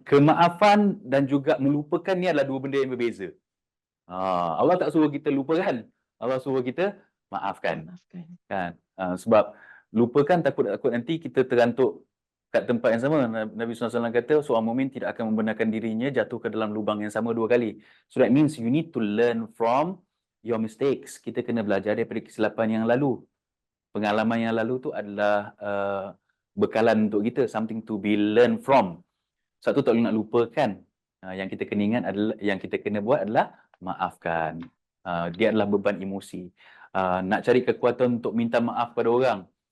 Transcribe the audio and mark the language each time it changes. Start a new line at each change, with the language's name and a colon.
Malay: Kemaafan dan juga melupakan ni adalah dua benda yang berbeza. Allah tak suruh kita lupakan. Allah suruh kita maafkan. Kan? Sebab lupakan takut nanti kita terantuk kat tempat yang sama. Nabi SAW kata seorang mukmin tidak akan membenarkan dirinya jatuh ke dalam lubang yang sama 2 kali.
English: So that means you need to learn from your mistakes.
Malay: Kita kena belajar daripada kesilapan yang lalu. Pengalaman yang lalu tu adalah bekalan untuk kita,
English: something to be learned from.
Malay: Satu tak boleh nak lupakan. Yang kita kena ingat adalah, yang kita kena buat adalah maafkan. Dia adalah beban emosi. Nak cari kekuatan untuk minta maaf pada orang.